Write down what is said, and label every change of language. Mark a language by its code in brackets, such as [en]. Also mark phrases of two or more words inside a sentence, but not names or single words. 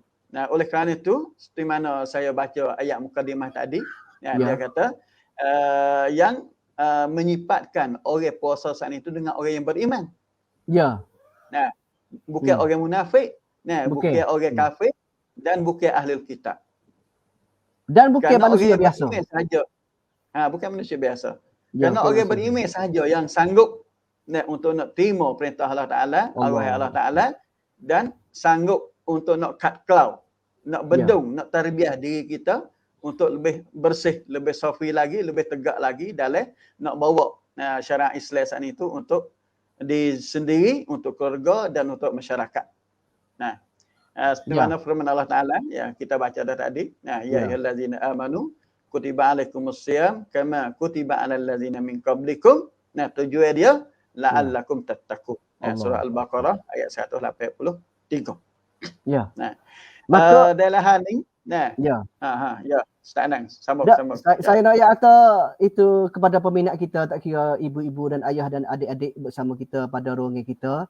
[ms] Nah, oleh kerana itu, seperti mana saya baca ayat mukadimah tadi, dia kata yang menyifatkan orang puasa saat itu dengan orang yang beriman. Nah, bukan orang munafik, bukan orang kafir dan bukan ahli kitab. Dan bukan manusia biasa. Sahaja. Bukan manusia biasa. Kerana orang beriman sahaja yang sanggup untuk nak terima perintah Allah Taala, arahan Allah Taala, dan sanggup untuk nak [en] cut cloud, [ms] nak bedung, nak tarbiyah diri kita untuk lebih bersih, lebih safi lagi, lebih tegak lagi dalam nak bawa syariat Islam saat itu untuk diri sendiri, untuk keluarga dan untuk masyarakat. Nah, seperti mana firman Allah Taala yang kita baca dah tadi, [ar] يا أيها الذين آمنوا كتب عليكم الصيام كما كتب على الذين من قبلكم. [ms] Nah, tujuan dia [ar] لعلكم تتقون. [ms] Surah Al-Baqarah ayat 183. Nah, maka dalam hal ni sambung. Saya nak ayat kata itu kepada peminat kita, tak kira ibu-ibu dan ayah dan adik-adik bersama kita pada ruangan kita.